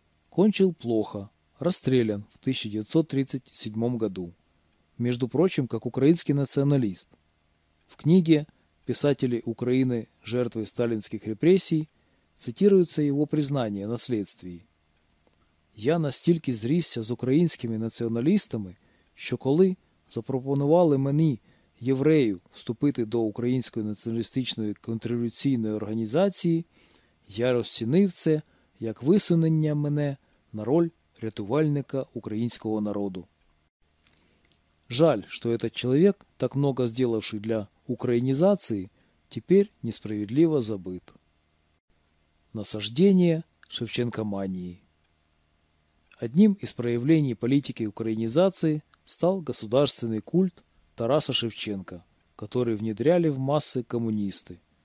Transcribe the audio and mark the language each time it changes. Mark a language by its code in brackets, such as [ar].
[ru] Кончил плохо, расстрелян в 1937 году. Между прочим, как украинский националист. В книге «Писатели Украины. Жертвы сталинских репрессий» цитируется его признание на следствии. [uk] «Я настільки зрісся з українськими націоналістами, що коли запропонували мені єврею вступити до Української націоналістичної контрреволюційної організації, я розцінив це як висунення мене на роль рятувальника українського народу». [ru] Жаль, что этот человек, так много сделавший для украинизации, теперь несправедливо забыт. Насаждение шевченкомании. Одним из проявлений политики украинизации стал государственный культ Тараса Шевченко, который внедряли в массы коммунисты.